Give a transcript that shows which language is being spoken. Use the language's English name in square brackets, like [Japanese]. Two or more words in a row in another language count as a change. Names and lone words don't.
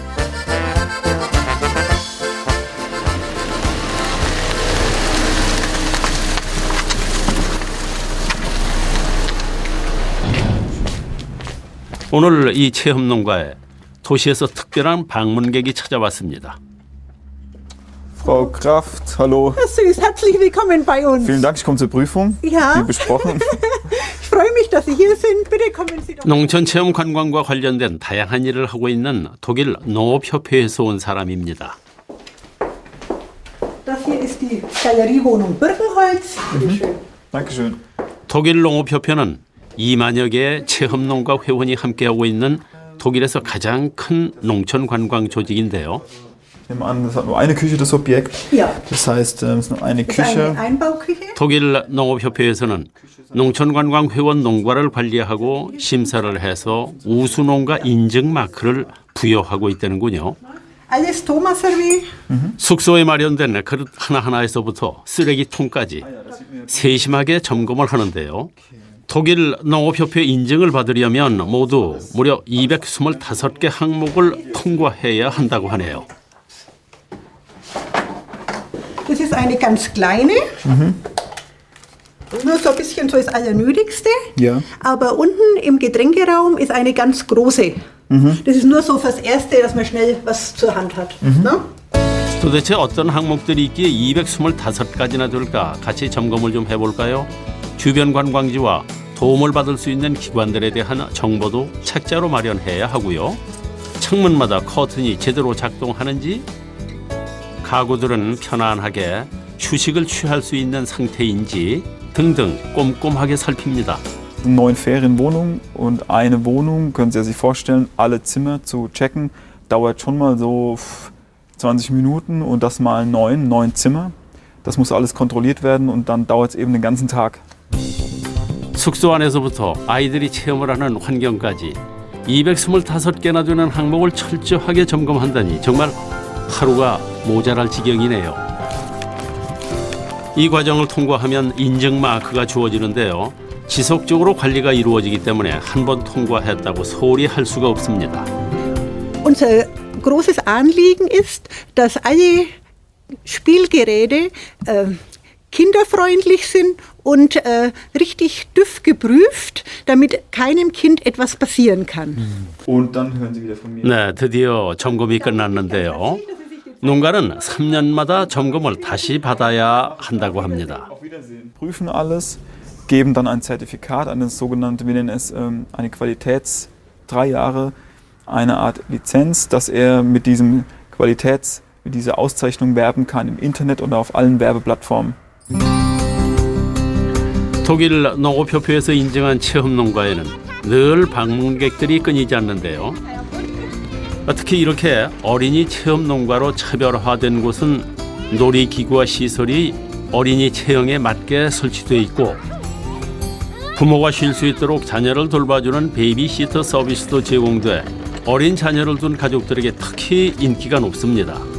[Korean] 오늘 이 체험 농가에 도시에서 특별한 방문객이 찾아왔습니다. [German] Frau Kraft, hallo. Süß, herzlich willkommen bei uns. Vielen Dank, ich komme zur Prüfung. Ja. Wie besprochen. Ich freue mich, dass Sie hier sind. Bitte kommen Sie doch. [Korean] 농촌 체험 관광과 관련된 다양한 일을 하고 있는 독일 농업협회에서 온 사람입니다. [German] Das hier ist die Galeriewohnung Birkenholz. Bitte schön. Dankeschön. [Korean] 독일 농업협회는 2만여 개의 체험 농가 회원이 함께하고 있는 독일에서 가장 큰 농촌 관광 조직인데요. [German] Ich nehme an, das hat nur eine Küche, das Objekt. Ja. Das heißt, es ist nur eine Das ist Küche. eine Einbauküche. [Korean] 독일 농업협회에서는 농촌 관광 회원 농가를 관리하고 심사를 해서 우수 농가 인증 마크를 부여하고 있다는군요. [German] Alles Thomas-Servis. [Korean] 숙소에 마련된 그릇 하나하나에서부터 쓰레기통까지 세심하게 점검을 하는데요. 독일 농업협회 인증을 받으려면 모두 무려 225개 항목을 통과해야 한다고 하네요. [German] Das ist eine ganz kleine. Nur so ein bisschen so das Allernötigste. Ja. Aber unten im Getränkeraum ist eine ganz große. Das ist nur so fürs Erste, dass man schnell was zur Hand hat. Ne? [Korean] 도대체 어떤 항목들이 있기에 225가지나 될까? 같이 점검을 좀 해볼까요? 주변 관광지와 도움을 받을 수 있는 기관들에 대한 정보도 책자로 마련해야 하고요. 창문마다 커튼이 제대로 작동하는지, 가구들은 편안하게 휴식을 취할 수 있는 상태인지 등등 꼼꼼하게 살핍니다. [German] 9 Ferienwohnungen und eine Wohnung, können Sie sich vorstellen, alle Zimmer zu checken, dauert schon mal so 20 Minuten und das mal 9 Zimmer. Das muss alles kontrolliert werden und dann dauert es eben den ganzen Tag. [Korean] 숙소 안에서부터 아이들이 체험을 하는 환경까지 225개나 되는 항목을 철저하게 점검한다니 정말 하루가 모자랄 지경이네요. 이 과정을 통과하면 인증 마크가 주어지는데요. 지속적으로 관리가 이루어지기 때문에 한 번 통과했다고 소홀히 할 수가 없습니다. [German] Unser großes Anliegen ist, dass alle Spielgeräte kinderfreundlich sind und richtig TÜV geprüft, damit keinem Kind etwas passieren kann. Und dann hören Sie wieder von mir. [Korean] 네, 드디어 점검이 끝났는데요. 농가는 3년마다 점검을 다시 받아야 한다고 합니다. [German] Prüfen alles, geben dann ein Zertifikat, eine sogenannte, wir nennen es eine 3 Jahre, eine Art Lizenz, dass er mit dieser Auszeichnung werben kann im Internet oder auf allen Werbeplattformen. [Korean] 독일 농업협회에서 인증한 체험 농가에는 늘 방문객들이 끊이지 않는데요. 특히 이렇게 어린이 체험 농가로 차별화된 곳은 놀이기구와 시설이 어린이 체형에 맞게 설치되어 있고 부모가 쉴 수 있도록 자녀를 돌봐주는 베이비시터 서비스도 제공돼 어린 자녀를 둔 가족들에게 특히 인기가 높습니다.